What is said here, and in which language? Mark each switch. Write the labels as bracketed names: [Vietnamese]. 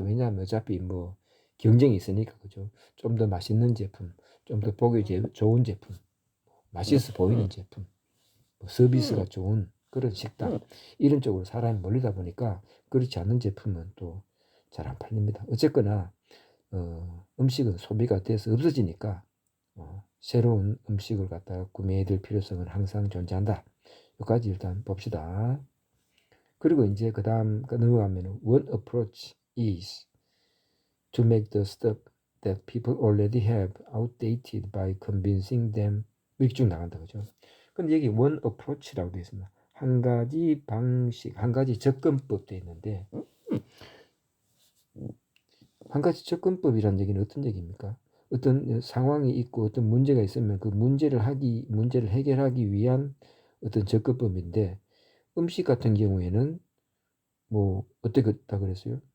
[Korean] 왜냐하면 어차피 뭐 경쟁이 있으니까, 그죠? 좀 더 맛있는 제품, 좀 더 보기 좋은 제품, 맛있어 보이는 제품, 뭐 서비스가 좋은 그런 식당, 이런 쪽으로 사람이 몰리다 보니까 그렇지 않은 제품은 또 잘 안 팔립니다. 어쨌거나 음식은 소비가 돼서 없어지니까 새로운 음식을 갖다가 구매해야 될 필요성은 항상 존재한다. 여기까지 일단 봅시다. 그리고 이제 그 다음 넘어가면 [English] one approach is to make the stuff that people already have outdated by convincing them. [Korean] 이렇게 쭉 나간다, 그죠? 근데 여기 [English] one approach [Korean] 라고 되어 있습니다. 한 가지 방식, 한 가지 접근법 되어 있는데, 한 가지 접근법이란 얘기는 어떤 얘기입니까? 어떤 상황이 있고 어떤 문제가 있으면 그 문제를 해결하기 위한 어떤 접근법인데, 음식 같은 경우에는 뭐 어떻다 그랬어요?